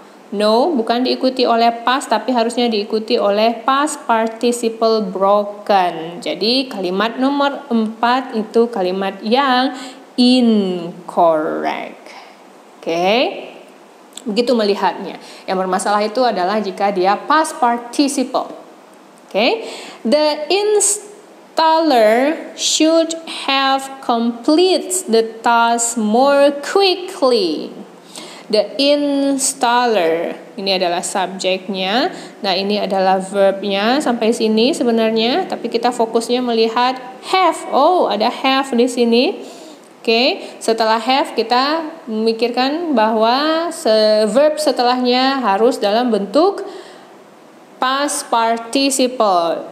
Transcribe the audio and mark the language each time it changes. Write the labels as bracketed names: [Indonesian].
[Indonesian] No, bukan diikuti oleh past, tapi harusnya diikuti oleh past participle broken. Jadi kalimat nomor 4 itu kalimat yang incorrect. Oke. Begitu melihatnya. Yang bermasalah itu adalah jika dia past participle. [English] Okay. The installer should have completed the task more quickly. The installer, [Indonesian] ini adalah subjeknya. Nah, ini adalah verbnya sampai sini sebenarnya, tapi kita fokusnya melihat have. Oh, ada have di sini. Oke, setelah have kita memikirkan bahwa verb setelahnya harus dalam bentuk past participle.